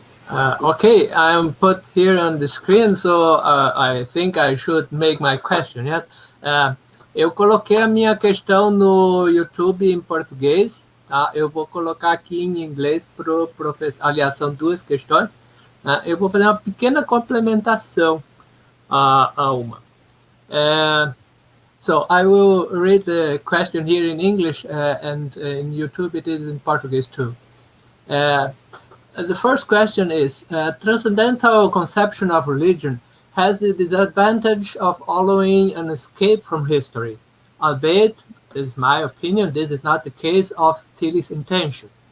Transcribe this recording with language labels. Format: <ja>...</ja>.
<en>Okay, I'm put here on the screen, so I think I should make my question. Yes?</en> <pt>Eu coloquei a minha questão no YouTube em português, tá? Eu vou colocar aqui em inglês para o professor. Aliás, são duas questões. Eu vou fazer uma pequena complementação a uma.</pt> <en>So I will read the question here in English, and in YouTube it is in Portuguese too. The first question is, transcendental conception of religion has the disadvantage of allowing an escape from history, albeit, this is my opinion, this is not the case of Tillich's intention.</en>